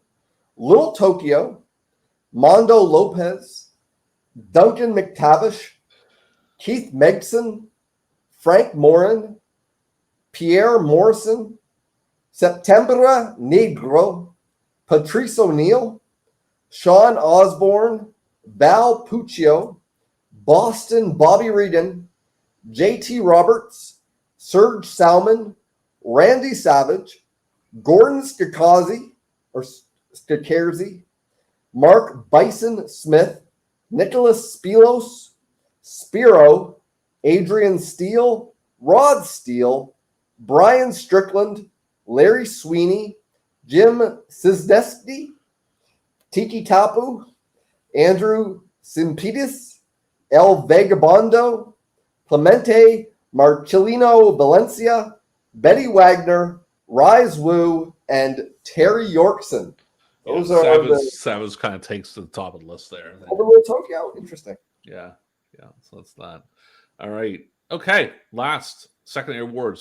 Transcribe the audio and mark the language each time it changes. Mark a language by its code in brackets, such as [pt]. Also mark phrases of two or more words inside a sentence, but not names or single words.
[en] Little Tokyo, Mondo Lopez, Duncan McTavish, Keith Megson, Frank Morin, Pierre Morrison, Septembra Negro, Patrice O'Neill, Sean Osborne, Val Puccio, Boston Bobby Regan, JT Roberts, Serge Salmon, Randy Savage, Gordon Skikarzy, Mark Bison Smith, Nicholas Spilos, Spiro, Adrian Steele, Rod Steele, Brian Strickland, Larry Sweeney, Jim Cisneski, Tiki Tapu, Andrew Simpidis, El Vagabondo, Clemente Marcelino Valencia, Betty Wagner, Rise Wu, and Terry Yorkson. Those are Savage kind of takes to the top of the list there. Overlord Tokyo. Interesting. Yeah. So that's that. All right. Okay. Last secondary awards.